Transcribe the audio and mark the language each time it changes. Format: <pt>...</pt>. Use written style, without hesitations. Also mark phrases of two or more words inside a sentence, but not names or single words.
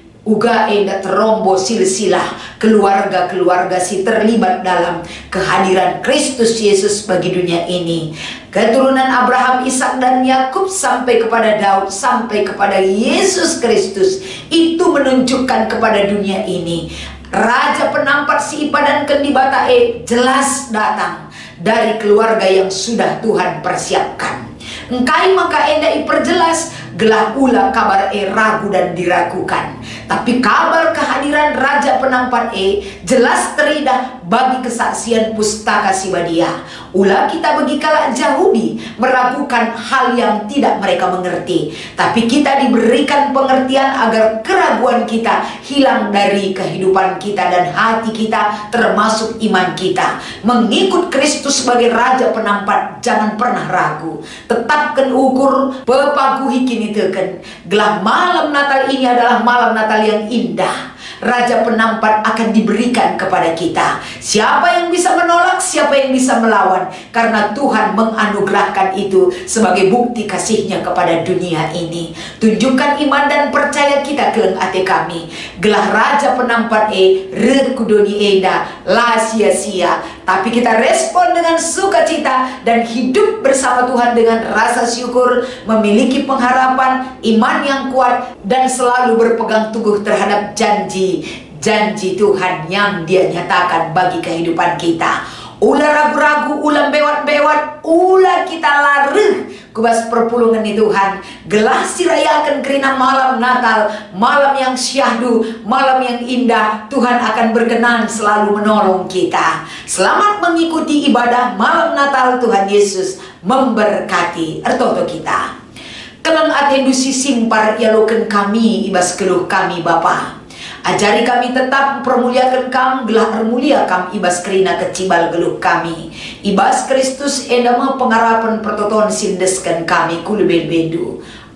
<btx>Uga enda terombo</btx> <id>silsilah keluarga-keluarga si terlibat dalam kehadiran Kristus Yesus bagi dunia ini. Keturunan Abraham, Ishak dan Yakub sampai kepada Daud, sampai kepada Yesus Kristus, itu menunjukkan kepada dunia ini Raja penampat</id> <btx>si ipadankan di batae</btx> <id>jelas datang dari keluarga yang sudah Tuhan persiapkan.</id> <btx>Engkai maka enda iperjelas gelah ula</btx> <id>kabar ragu dan diragukan. Tapi kabar kehadiran Raja penampat jelas teridah bagi kesaksian pustaka Sibadia.</id> <btx>Ulah kita bagi kalak Yahudi</btx> <id>meragukan hal yang tidak mereka mengerti, tapi kita diberikan pengertian agar keraguan kita hilang dari kehidupan kita dan hati kita, termasuk iman kita. Mengikut Kristus sebagai Raja penampat, jangan pernah ragu.</id> <btx>Tetapkan ukur pepaguhi kini teken.</btx> <id>Gelah malam Natal ini adalah malam Natal yang indah. Raja penampat akan diberikan kepada kita. Siapa yang bisa menolak, siapa yang bisa melawan, karena Tuhan menganugerahkan itu sebagai bukti kasihnya kepada dunia ini. Tunjukkan iman dan percaya kita</id> <btx>keleng ate kami. Gelah Raja penampat rekudoni enda la sia-sia,</btx> <id>tapi kita respon dengan sukacita dan hidup bersama Tuhan dengan rasa syukur, memiliki pengharapan, iman yang kuat, dan selalu berpegang teguh terhadap janji Tuhan yang Dia nyatakan bagi kehidupan kita.</id> <btx>Ulah ragu-ragu, ulah bewat-bewat, ulah kita lareh kubas perpulungan di Tuhan. Gelah sirayakan kerina</btx> <id>malam Natal, malam yang syahdu, malam yang indah. Tuhan akan berkenan selalu menolong kita. Selamat mengikuti ibadah malam Natal. Tuhan Yesus memberkati ertoto kita.</id> <btx>Kelang atendusi simpar yaloken kami ibas keluh kami Bapa.</btx> <id>Ajari kami tetap mempermuliakan</id> <btx>kam, gelah mulia kam ibas kerina kecibal geluh kami. Ibas Kristus endama pengarapan pertoton sindeskan kami kulubel bedu.</btx>